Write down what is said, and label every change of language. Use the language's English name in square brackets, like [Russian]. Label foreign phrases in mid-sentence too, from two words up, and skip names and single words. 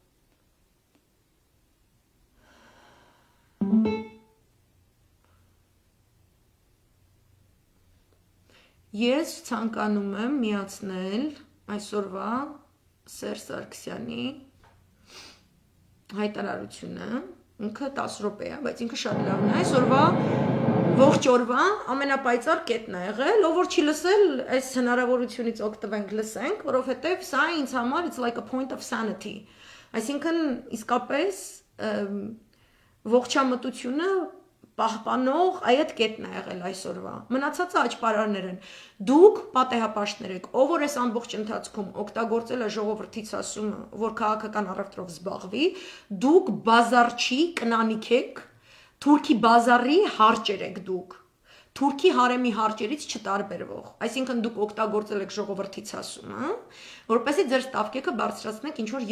[Armenian] Ես ցանկանում եմ միացնել այսօրվա Սերժ Սարգսյանի հայտարարությունը, ինքը 10 րոպե է, բայց ինքը շատ լավն է, այսօրվա ողջ օրվա ամենապայծառ կետն է եղել, ով որ չի լսել, այս հնարավորությունից օգտվենք լսենք, որովհետև սա ինձ համար [English] it's like a point of sanity, [Armenian] այսինքն իսկապես ողջամտությունը պահպանող այդ կետն է եղել այսօրվա։ Մնացածը աճպարարներ են։ Դուք պատեհապաշտներ եք, ով որ այս ամբողջ ընթացքում օգտագործել է ժողովրդից ասումը, որ քաղաքական առևտրով զբաղվի, դուք բազարչի կնանիք եք, թուրքի բազարի հարճեր եք դուք։ Թուրքի հարեմի հարճերից չտարբերվող, այսինքն դուք օգտագործել եք ժողովրդից ասումը, որպեսզի ձեր ստավկեքը բարձրացնեք ինչ որ